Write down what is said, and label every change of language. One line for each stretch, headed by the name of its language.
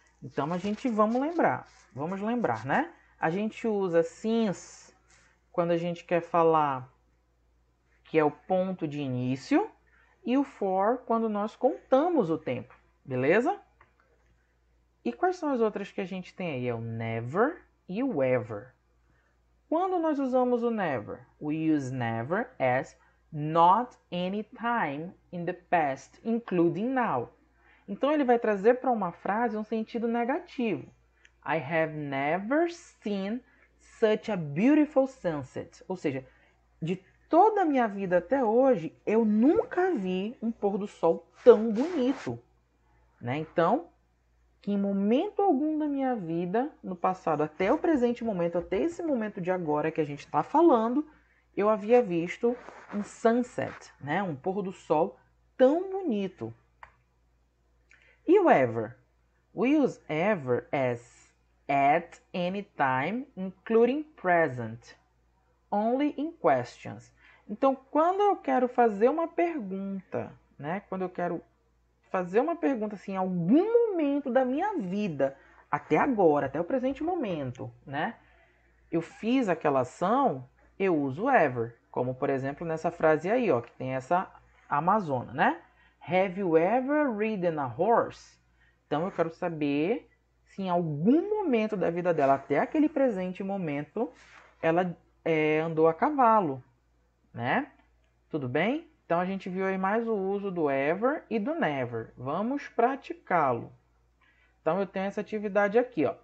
Portuguese: Então a gente vamos lembrar, né? A gente usa since quando a gente quer falar que é o ponto de início e o for quando nós contamos o tempo, beleza? E quais são as outras que a gente tem aí? É o never e o ever. Quando nós usamos o never?
English: We use never as not any time in the past, including now.
Portuguese: Então ele vai trazer para uma frase um sentido negativo.
English: I have never seen such a beautiful sunset.
Portuguese: Ou seja, de toda a minha vida até hoje, eu nunca vi um pôr do sol tão bonito. Né? Então, que em momento algum da minha vida, no passado até o presente momento, até esse momento de agora que a gente está falando, eu havia visto um sunset, né? Um pôr do sol tão bonito. E o ever?
English: We use ever as at any time, including present, only in questions.
Portuguese: Então, quando eu quero fazer uma pergunta, né? Quando eu quero fazer uma pergunta assim, em algum momento da minha vida, até agora, até o presente momento, né? Eu fiz aquela ação, eu uso ever. Como, por exemplo, nessa frase aí, ó, que tem essa Amazona, né?
English: Have you ever ridden a horse?
Portuguese: Então, eu quero saber se em algum momento da vida dela, até aquele presente momento, ela andou a cavalo, né? Tudo bem? Então, a gente viu aí mais o uso do ever e do never. Vamos praticá-lo. Então, eu tenho essa atividade aqui, ó.